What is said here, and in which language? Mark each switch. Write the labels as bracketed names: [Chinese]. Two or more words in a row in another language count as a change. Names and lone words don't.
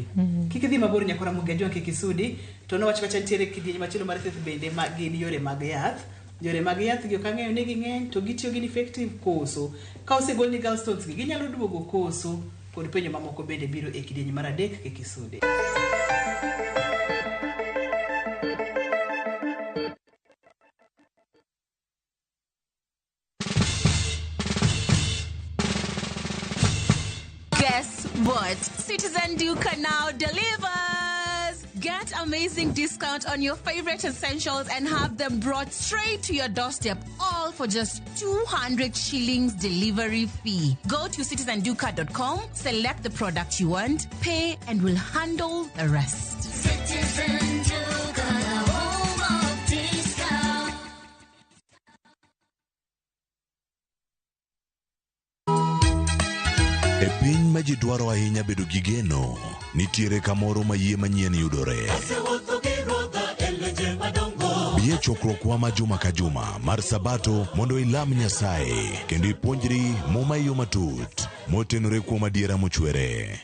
[Luo (Kenya and Tanzania)] Kik idhi mabor nyakora Mugejo kik isudi to no wacho kacha nitiere kidieny machielo mar thieth bende ma gin yore mag yath. Yore mag yath gi okang'eyo ni ging'eny to gitiyo gi effective koso. Ka osegol ni gallstones gi ginyalo duogo koso kod penjo mamoko bende biro e kidieny mar adek kik isudi. [English] What? Citizen Duca now delivers! Get amazing discount on your favorite essentials and have them brought straight to your doorstep, all for just 200 shillings delivery fee. Go to citizenduca.com, select the product you want, pay, and we'll handle the rest. Citizen Duca, home of discount. [Luo (Kenya and Tanzania)] E piny ma ji dwaro ahinya bedo gi geno, nitiere kamoro ma yie manyien yudore. Bie chokruokwa ma juma ka juma mar Sabato mondo ilam Nyasaye kendo ipuonjri muma yo matut motenore kuom adiera mochwere.